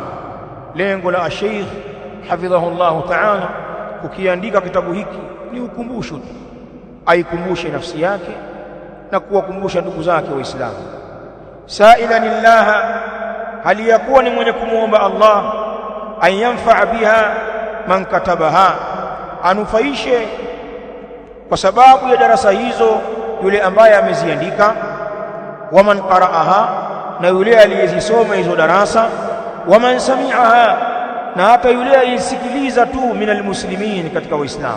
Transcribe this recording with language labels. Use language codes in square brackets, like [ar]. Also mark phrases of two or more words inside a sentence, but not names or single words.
[sw] Lengo la Sheikh [ar] حفظه الله تعالى [sw] kukiandika kitabu hiki ni ukumbusho tu, aikumbushe nafsi yake na kuwakumbusha ndugu zake Waislamu. [ar] سائلا الله, [sw] hali yakuwa ni mwenye kumuomba Allah, [ar] أن ينفع بها من كتبها, [sw] anufaishe kwa sababu ya darasa hizo yule ambaye ameziandika, [ar] ومن قرأها, [sw] na yule aliyezisoma hizo darasa, [ar] ومن سمعها, [sw] na hata yule aliyesikiliza tu, [ar] من المسلمين, [sw] katika Waislamu.